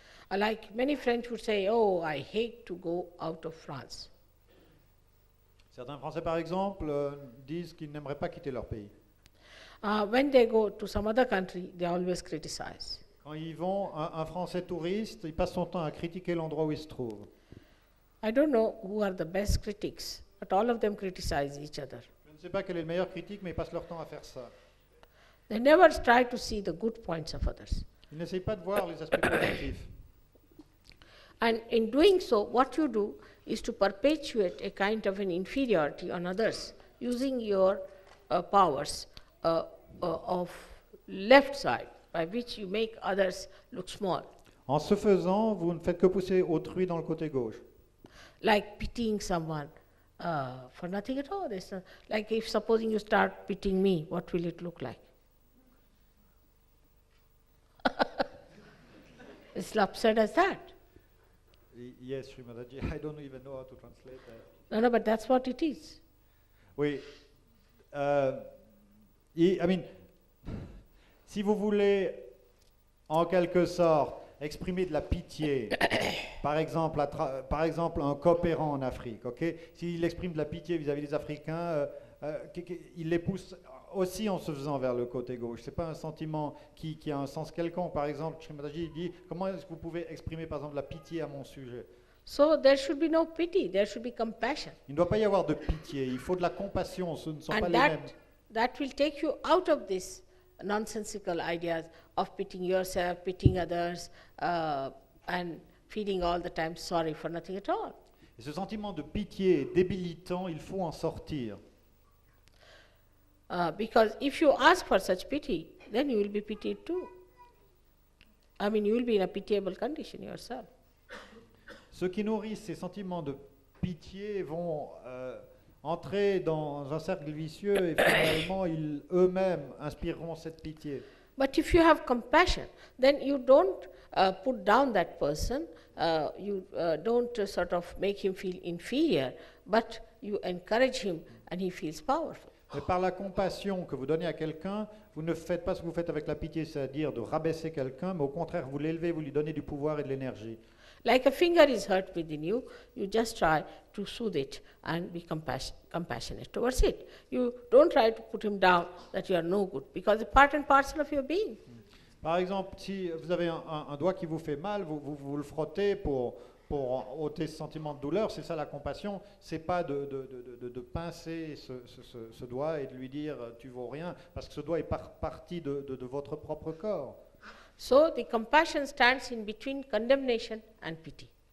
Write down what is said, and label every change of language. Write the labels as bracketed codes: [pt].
[en] Like many French would say, oh, I hate to go out of France. [fr] Certains Français, par exemple, disent qu'ils n'aimeraient pas quitter leur pays. [en] When they go to some other country, they always criticize. [fr] Quand ils vont, un Français touriste, il passe son temps à critiquer l'endroit où il se trouve. [en] I don't know who are the best critics, but all of them criticize each other. [fr] Je ne sais pas quel est le meilleur critique, mais ils passent leur temps à faire ça. [en] They never try to see the good points of others. [fr] Ils n'essayent pas de voir les aspects positifs. [en] And in doing so, what you do is to perpetuate a kind of an inferiority on others, using your powers of left side, by which you make others look small. [fr] En ce faisant, vous ne faites que pousser autrui dans le côté gauche. [en] Like pitying someone for nothing at all. Like if supposing you start pitying me, what will it look like? It's absurd as that. Yes, Srimadaji, I don't even know how to translate that. No, but that's what it is. [fr] Oui. [en] I mean, [fr] si vous voulez, en quelque sorte, exprimer de la pitié, par exemple, un coopérant en Afrique, ok? S'il exprime de la pitié vis-à-vis des Africains, il les pousse aussi en se faisant vers le côté gauche. Ce n'est pas un sentiment qui a un sens quelconque. Par exemple, Srimadaji dit, comment est-ce que vous pouvez exprimer par exemple la pitié à mon sujet? [en] So there should be no pity, there should be compassion. [fr] Il ne doit pas y avoir de pitié, il faut de la compassion, ce ne sont pas [en] And [fr] les mêmes. [en] that will take you out of this nonsensical ideas of pitying yourself, pitying others, and feeling all the time sorry for nothing at all. [fr] Et ce sentiment de pitié est débilitant, il faut en sortir. [en] Because if you ask for such pity, then you will be pitied too. I mean, you will be in a pitiable condition yourself. [fr] Ceux qui nourrissent ces sentiments de pitié vont entrer dans un cercle vicieux et finalement ils eux-mêmes inspireront cette pitié. [en] But if you have compassion, then you don't put down that person, you don't sort of make him feel inferior, but you encourage him and he feels powerful. [fr] Mais par la compassion que vous donnez à quelqu'un, vous ne faites pas ce que vous faites avec la pitié, c'est-à-dire de rabaisser quelqu'un, mais au contraire, vous l'élevez, vous lui donnez du pouvoir et de l'énergie. [en] Like a finger is hurt within you, you just try to soothe it and be compassionate towards it. You don't try to put him down that you are no good, because it's part and parcel of your being. [fr] Par exemple, si vous avez un doigt qui vous fait mal, vous le frottez pour ôter ce sentiment de douleur, c'est ça la compassion, c'est pas de pincer ce doigt et de lui dire tu vaux rien, parce que ce doigt est partie de votre propre corps. [en] So the compassion stands in between condemnation and pity.